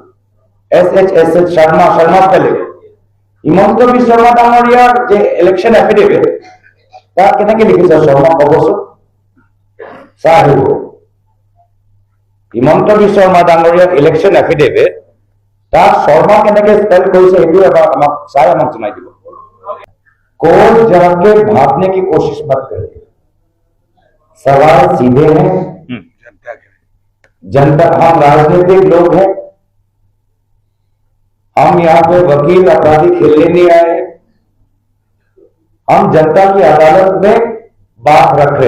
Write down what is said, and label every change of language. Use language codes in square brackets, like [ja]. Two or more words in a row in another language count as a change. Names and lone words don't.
[as] এছ এইচ শৰ্মা পেলে হিমন্ত বিশ্ব শৰ্মা ডাঙৰীয়াৰ যে [en] election affidavit, [as] তাক কেনেকে লিখিছে শৰ্মা ক'বচোন? চাই আহিব। হিমন্ত বিশ্ব শৰ্মা ডাঙৰীয়াৰ [en] election affidavit, [as] তাক শৰ্মা কেনেকে স্পেল কৰিছে সেইটো এবাৰ আমাক জনাই দিব। [hi] कोर्ट जाके भागने की कोशिश मत करिए, सवाल सीधे हैं। जनता, हम राजनीतिक लोग हैं, हम यहाँ पे वकील अपराधी खेलने नहीं आए हैं, हम जनता की अदालत में बात रख रहे।